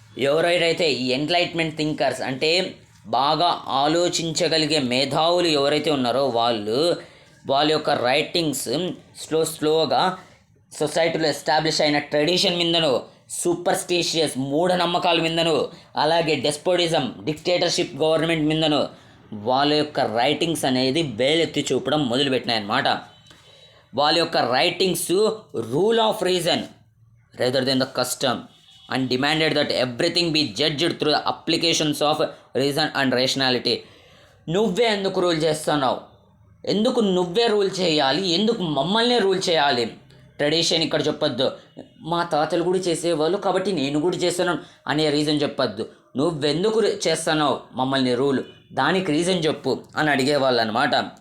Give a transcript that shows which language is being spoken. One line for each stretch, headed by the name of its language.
Telugu: ఎవరైతే ఈ enlightenment thinkers అంటే బాగా ఆలోచించగలిగే మేధావులు ఎవరైతే ఉన్నారో వాళ్ళ యొక్క రైటింగ్స్ స్లోగా సొసైటీలో ఎస్టాబ్లిష్ అయిన ట్రెడిషన్ మీదను, సూపర్స్టిషియస్ మూఢనమ్మకాల మీదను, అలాగే డెస్పోటిజం డిక్టేటర్షిప్ గవర్నమెంట్ మీదను వాళ్ళ యొక్క రైటింగ్స్ అనేది వేలెత్తి చూపడం మొదలుపెట్టినాయి అన్నమాట. వాళ్ళ యొక్క writings
English: Rule of reason, rather than the custom, and demanded that everything be judged through the applications of reason and rationality.
Telugu: నువ్వే ఎందుకు రూల్ చేస్తున్నావు, ఎందుకు నువ్వే రూల్ చేయాలి, ఎందుకు మమ్మల్నే రూల్ చేయాలి, ట్రెడిషన్ ఇక్కడ చెప్పొద్దు, మా తాతలు కూడా చేసేవాళ్ళు కాబట్టి నేను కూడా చేస్తున్నాను అనే రీజన్ చెప్పొద్దు. నువ్వెందుకు చేస్తున్నావు మమ్మల్ని రూల్, దానికి రీజన్ చెప్పు అని అడిగేవాళ్ళు అనమాట.